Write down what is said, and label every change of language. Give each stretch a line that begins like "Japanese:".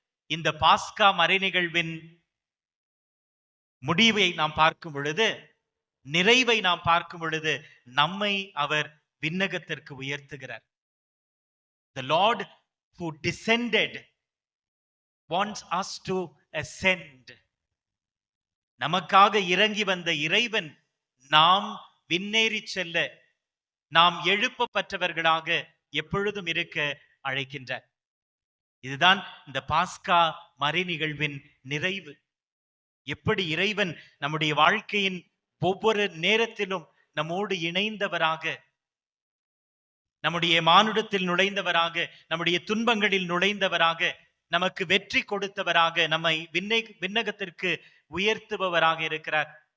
Tamil: இந்த பாஸ்கா மறை நிகழ்வின் முடிவை நாம் பார்க்கும் பொழுது, நிறைவை நாம் பார்க்கும் பொழுது, நம்மை அவர் விண்ணகத்திற்கு உயர்த்துகிறார்.
English: The Lord who descended wants us to ascend.
Tamil: நமக்காக இறங்கி வந்த இறைவன் நாம் விண்ணேறி செல்ல, நாம் எழுப்பப்பட்டவர்களாக எப்பொழுதும் இருக்க அழைக்கின்றார். இதுதான் இந்த பாஸ்கா மறை நிகழ்வின் நிறைவு. எப்படி இறைவன் நம்முடைய வாழ்க்கையின் ஒவ்வொரு நேரத்திலும் நம்மோடு இணைந்தவராக, நம்முடைய மானுடத்தில் நுழைந்தவராக, நம்முடைய துன்பங்களில் நுழைந்தவராக, நமக்கு வெற்றி கொடுத்தவராக, நம்மை விண்ணகத்திற்கு உயர்த்துபவராக இருக்கிறார்.